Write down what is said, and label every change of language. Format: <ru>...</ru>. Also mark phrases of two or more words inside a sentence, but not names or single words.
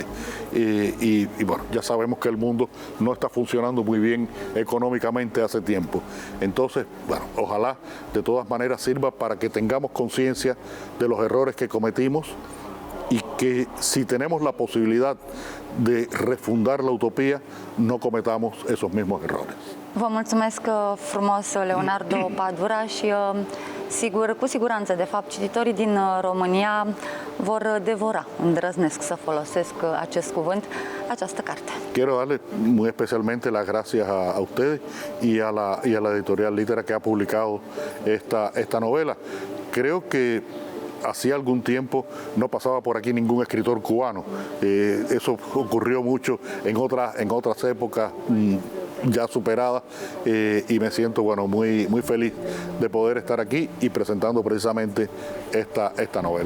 <es>Y bueno, ya sabemos que el mundo no está funcionando muy bien económicamente hace tiempo. Entonces, bueno, ojalá de todas maneras sirva para que tengamos conciencia de los errores que cometimos y que si tenemos la posibilidad de refundar la utopía, no cometamos esos mismos errores.</es> <ro>Vă mulțumesc frumos, Leonardo Padura, și cu siguranță, de fapt, cititorii din România vor devora, îndrăznesc să folosesc acest cuvânt, această carte.</ro> <es>Quiero darle muy especialmente las gracias a ustedes y a la editorial Litera que ha publicado esta novela. Creo que hacía algún tiempo no pasaba por aquí ningún escritor cubano. Eso ocurrió mucho en otras épocas ya superadas y me siento muy feliz de poder estar aquí y presentando precisamente esta novela.</es>